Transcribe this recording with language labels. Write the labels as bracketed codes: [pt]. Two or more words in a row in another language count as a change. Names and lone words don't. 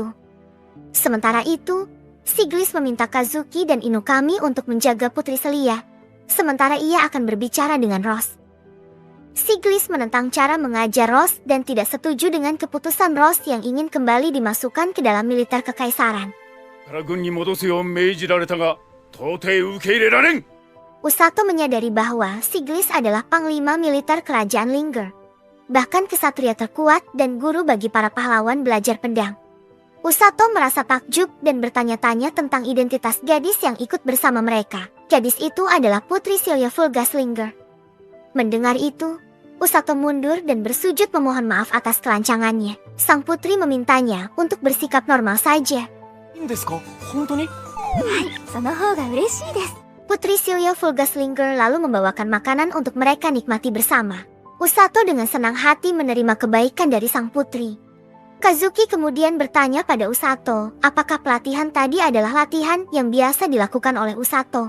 [id] Sementara itu, Siglis meminta Kazuki dan Inukami untuk menjaga Putri Selia, sementara ia akan berbicara dengan Rose. Siglis menentang cara mengajar Ross dan tidak setuju dengan keputusan Ross yang ingin kembali dimasukkan ke dalam militer kekaisaran. [ja] から軍に戻すよう命じられたが、到底受け入れられん。 [id] Usato menyadari bahwa Siglis adalah panglima militer kerajaan Linger. Bahkan kesatria terkuat dan guru bagi para pahlawan belajar pedang. Usato merasa takjub dan bertanya-tanya tentang identitas gadis yang ikut bersama mereka. Gadis itu adalah Putri Sylvia Fulgas Linger. Mendengar itu, Usato mundur dan bersujud memohon maaf atas kelancangannya. Sang putri memintanya untuk bersikap normal saja. [ja] いいんですか本当に？その方が嬉しいです。 [id] Putri Sylvia Fulgas Linger lalu membawakan makanan untuk mereka nikmati bersama. Usato dengan senang hati menerima kebaikan dari sang putri. Kazuki kemudian bertanya pada Usato, apakah pelatihan tadi adalah latihan yang biasa dilakukan oleh Usato.